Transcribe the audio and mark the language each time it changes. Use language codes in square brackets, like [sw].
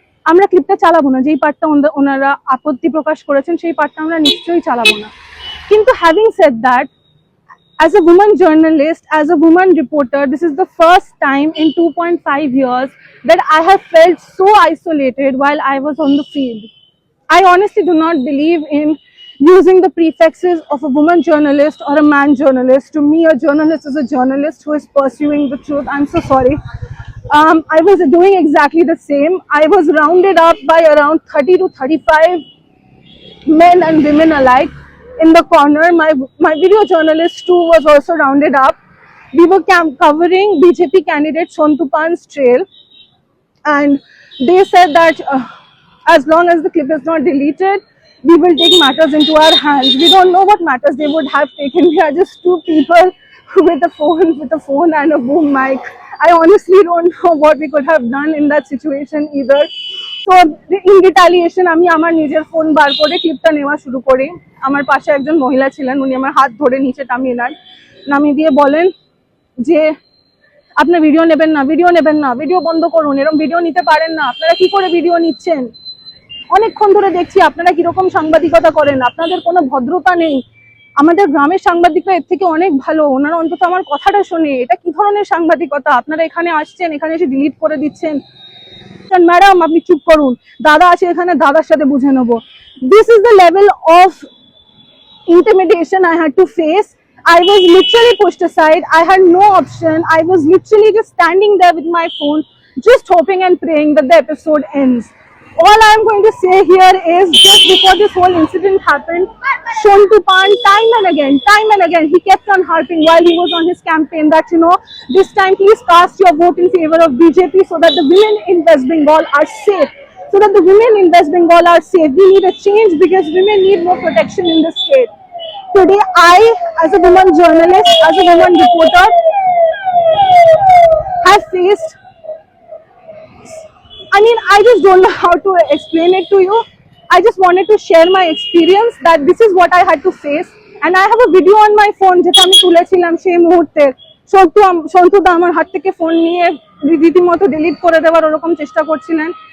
[bn] আমরা ক্লিপটা চালাবো না, যেই পার্টটা ওনারা আপত্তি প্রকাশ করেছেন সেই পার্টটা আমরা নিশ্চয়ই চালাবো না। [en] কিন্তু having said that, as a woman journalist, as a woman reporter, this is the first time in 2.5 years that I have felt so isolated while I was on the field. I honestly do not believe in using the prefixes of a woman journalist or a man journalist. To me, a journalist is a journalist who is pursuing the truth. I'm so sorry. I was doing exactly the same. I was rounded up by around 30 to 35 men and women alike in the corner. My video journalist too was also rounded up. We were covering BJP candidate Sontu Pan's trail, and they said that as long as the clip is not deleted, we will take matters into our hands. We don't know what matters they would have taken. We are just two people with a phone and a boom mic. I honestly don't know what we could have done in that situation either. [bn] তো [en] in retaliation [bn] আমি আমার নিজের phone বার করে ক্লিপটা নেওয়া শুরু করি। আমার পাশে একজন মহিলা ছিলেন, উনি আমার হাত ধরে নিচে নামিয়ে দিয়ে বলেন যে আপনার ভিডিও নেবেন না, ভিডিও নেবেন না, ভিডিও বন্ধ করুন, এরকম ভিডিও নিতে পারেন না, আপনারা কি করে ভিডিও নিচ্ছেন, অনেকক্ষণ ধরে দেখছি আপনারা কিরকম সাংবাদিকতা করেন, আপনাদের কোনো ভদ্রতা নেই, আমাদের গ্রামের সাংবাদিকরা এর থেকে অনেক ভালো, ওনারা অন্তত আমার কথাটা শোনে, এটা কি ধরনের সাংবাদিকতা, আপনারা এখানে আসছেন, এখানে এসে ডিলিট করে দিচ্ছেন। ম্যাডাম আপনি চুপ করুন, দাদা আছে এখানে, দাদার সাথে বুঝে নেবো। [en] This is the level of intimidation I had to face. I was literally pushed aside. I had no option. I was literally just standing there with my phone, just hoping and praying that the episode ends. All I'm going to say here is, just before this whole incident happened, Sontu Pan time and again, he kept on harping while he was on his campaign that, you know, this time please cast your vote in favor of BJP so that the women in West Bengal are safe. So that the women in West Bengal are safe. We need a change because women need more protection in the state. Today, I, as a woman journalist, as a woman reporter, have faced, I just don't know how to explain it to you. I just wanted to share my experience that this is what I had to face. And I have a video on my phone [bn] যেটা আমি তুলেছিলাম সেই মুহূর্তে। সন্তুদা আমার হাত থেকে phone নিয়ে রীতিমতো ডিলিট করে দেওয়ার ওরকম চেষ্টা করছিলেন।